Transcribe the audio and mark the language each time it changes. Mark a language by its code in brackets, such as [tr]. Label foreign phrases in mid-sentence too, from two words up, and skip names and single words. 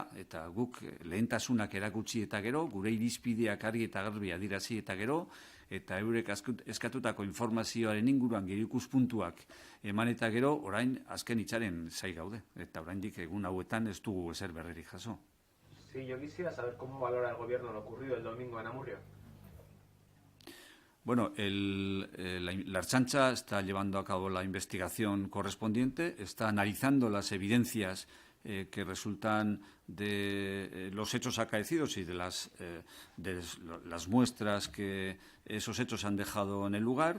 [eu] Eta guk lehentasunak erakutsi eta gero, gure irizpideak argi eta garbi adierazi eta gero, eta eurek eskatutako informazioaren inguruan gero ikuspuntuak eman eta gero, orain azken hitzaren zai gaude. Eta oraindik egun hauetan ez dugu ezer berririk jaso. [es] Sí, yo quisiera saber cómo valora el gobierno lo ocurrido el domingo en Amurrio. Bueno, la Ertzaintza está llevando a cabo la investigación correspondiente, está analizando las evidencias que resultan de los hechos acaecidos y de las muestras que esos hechos han dejado en el lugar.